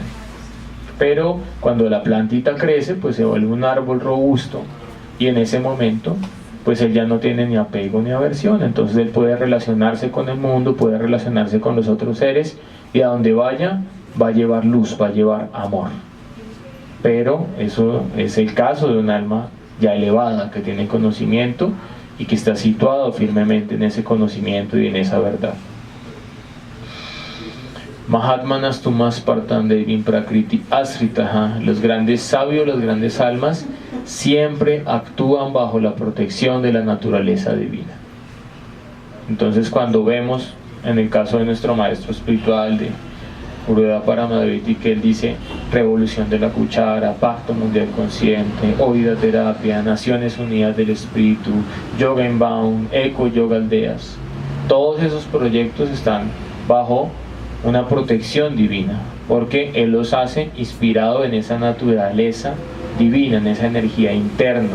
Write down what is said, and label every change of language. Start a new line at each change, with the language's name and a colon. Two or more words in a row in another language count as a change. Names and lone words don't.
Spanish: Pero cuando la plantita crece, pues se vuelve un árbol robusto, y en ese momento pues él ya no tiene ni apego ni aversión, entonces él puede relacionarse con el mundo, puede relacionarse con los otros seres, y a donde vaya va a llevar luz, va a llevar amor. Pero eso es el caso de un alma ya elevada, que tiene conocimiento y que está situado firmemente en ese conocimiento y en esa verdad.
Sanskrit: Mahatmanas tumas partan devim prakriti asritaha.
Spanish: Los grandes sabios, las grandes almas siempre actúan bajo la protección de la naturaleza divina. Entonces cuando vemos en el caso de nuestro maestro espiritual de Gurudeva Paramadeviti, que él dice revolución de la cuchara, pacto mundial consciente, oída terapia, Naciones Unidas del Espíritu, Yoga Inbound, Eco Yoga Aldeas, todos esos proyectos están bajo una protección divina, porque él los hace inspirado en esa naturaleza divina, en esa energía interna.